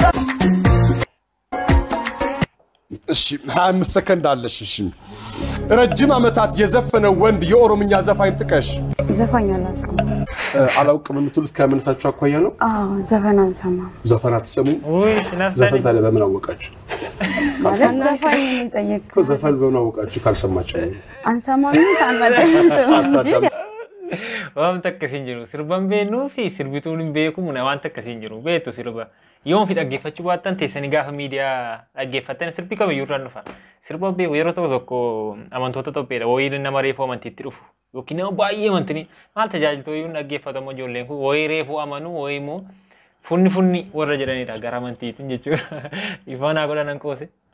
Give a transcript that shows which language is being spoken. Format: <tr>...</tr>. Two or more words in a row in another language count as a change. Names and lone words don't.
<am>እሺ 25 ሰከንድ አለሽ እሺ ረጅም አመታት የዘፈነ ወንድ የኦሮምኛ ዘፋኝ ጥቀሽ ዘፋኝ አላውቅም የምትሉት ከመንታችሁ አኳያ ነው አዎ ዘፈን አንሰማም ዘፈን አትሰሙ ወይ ዘፈን ታለ በምን አወቃችሁ ዘፋኝ ጠየቅ ዘፈን በምን አወቃችሁ ካልሰማችሁ አንሰማም ታናደ</am> <om>waan takkasiin jiru sirban beeknuu fi sirbituun hin beeku waan takkasiin jiru beektu sirba yoon fi dhaggeeffachuu baattan teessanii gaafa miidiyaa dhaggeeffattan sirbi kamiyyuu irraan dhufa sirba beeku yeroo tokko amantoota Itoophiyaadha wayii nama reefuu amantiitti dhufu yookiin nama baay'ee amantanii maal tajaajiltoo iyyuu dhaggeeffatamu ijoolleen kun wayii reefuu amanu wayii immoo funni warra jedhanidha gara amantiitiin jechuudha ifaan haa godhanan qoose.</om>